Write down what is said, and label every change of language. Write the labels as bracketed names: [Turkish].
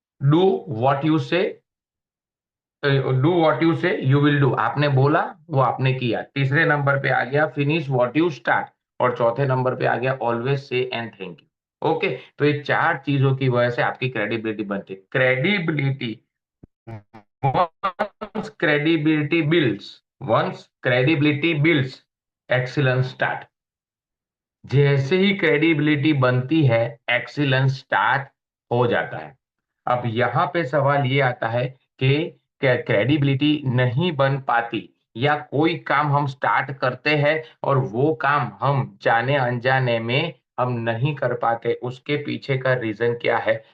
[English] do what you say, do what you say you will do, [Hindi] आपने बोला वो आपने किया। तीसरे नंबर पे आ गया [English] finish what you start, [Hindi] और चौथे नंबर पे आ गया [English] Always से and thank you. [Hindi] Okay, तो ये चार चीजों की वजह से आपकी क्रेडिबिलिटी बनती है। [English] Credibility, once credibility builds, once credibility builds, excellence start। [Hindi] जैसे ही क्रेडिबिलिटी बनती है, एक्सीलेंस स्टार्ट हो जाता है। अब यहाँ पे सवाल ये आता है कि क्रेडिबिलिटी नहीं बन पाती, या कोई काम हम स्टार्ट करते हैं और वो काम हम जाने अनजाने में हम नहीं कर पाते, उसके पीछे का रीजन क्या है?